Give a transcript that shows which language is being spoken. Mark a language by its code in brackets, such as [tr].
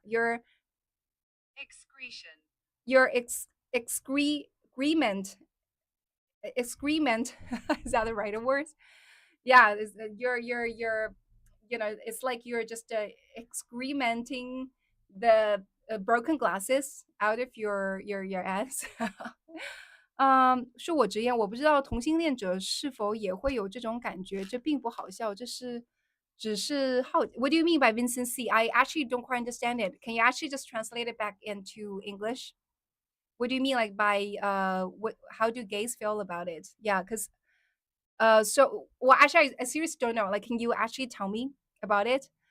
[en] Your excrement is that the right word? Yeah, you're you know it's like you're just excrementing the broken glasses out of your ass. [zh] 恕我直言，我不知道同性恋者是否也会有这种感觉，这并不好笑，这是只是好。 [en] What do you mean by Vincent C? I actually don't quite understand it. Can you actually just translate it back into English? What do you mean, like by what? How do gays feel about it? Yeah, because so well, actually, I seriously don't know. Like, can you actually tell me about it?